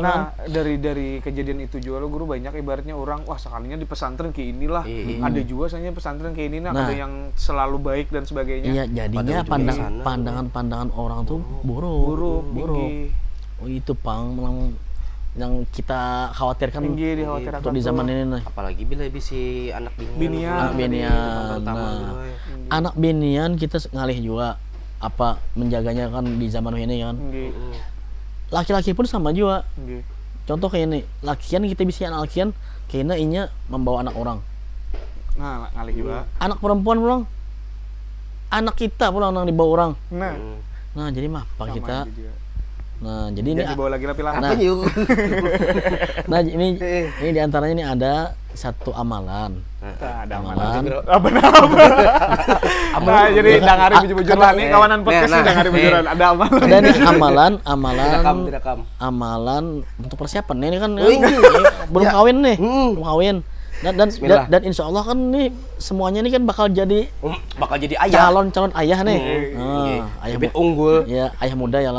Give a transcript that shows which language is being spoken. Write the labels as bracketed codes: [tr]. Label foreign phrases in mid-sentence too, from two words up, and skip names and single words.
[bjn] Nah, dari kejadian itu juga lo guru banyak ibaratnya orang wah sekalinya di pesantren kayak inilah. Ada juga soalnya pesantren kayak ini Nah. ada yang selalu baik dan sebagainya. Iya, jadinya Pada ujungnya sana. pandangan orang tuh buruk. Buruk. Oh, itu Pang yang kita khawatirkan Tinggi dikhawatirkan untuk di zaman ini nih. Apalagi bila si anak binian. Binian. Anak binian. Nah, anak binian kita ngalih juga apa menjaganya kan di zaman ini kan. Nggih. Laki-laki pun sama juga. Nggih. Contoh kayak ini, lakian kita bisa anak lakian, kayaknya inya membawa anak orang. Nah, ngalih juga. Anak perempuan pulang, anak kita pulang yang dibawa orang. Nah, Nah jadi mah apa sama kita? aja juga. Nah jadi ini, Jadi dibawa lagi lah pilah. Nah. Apa yuk? nah ini diantaranya ini ada satu amalan. Nah, ada Amalan. Nah, jadi dangari bujur-bujur lah nih kawanan podcast nih dangari bujuran. Ada amalan. Ada nih Direkam. amalan untuk persiapan ini kan Oh, ini. belum Ya. kawin nih, belum kawin. Dan Bismillah. [ar] إن شاء الله [bjn] kan nih semuanya ini kan bakal jadi Bakal jadi ayah. calon ayah nih. Nggih. Ayah Bibit unggul. ya ayah muda ya lah.